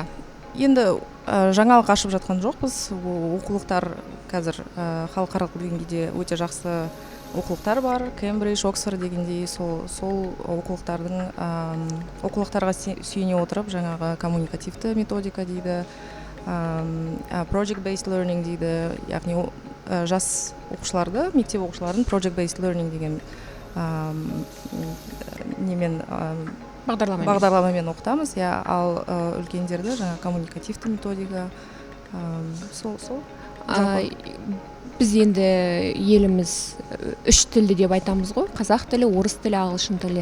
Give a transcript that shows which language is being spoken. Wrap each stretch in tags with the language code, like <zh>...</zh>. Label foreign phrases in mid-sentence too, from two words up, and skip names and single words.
<kk>Енді жаңалық ашып жатқан жоқпыз. Оқулықтар қазір халықаралық деңгейде өте жақсы оқулықтар бар. Кембридж, Оксфорд дегендей сол оқулықтарға сүйене отырып, жаңағы коммуникативті методика дейді,</kk> <en>project-based learning</en> <kk>дейді, яғни жас оқушыларды, мектеп оқушыларын</kk> <en>project-based learning</en> <kk>деген бағдарламамен оқытамыз, ал үлкендерді жаңа коммуникативті методика, сол. Біз енді еліміз үш тілді деп айтамыз ғой, қазақ тілі, орыс тілі, ағылшын тілі.</kk>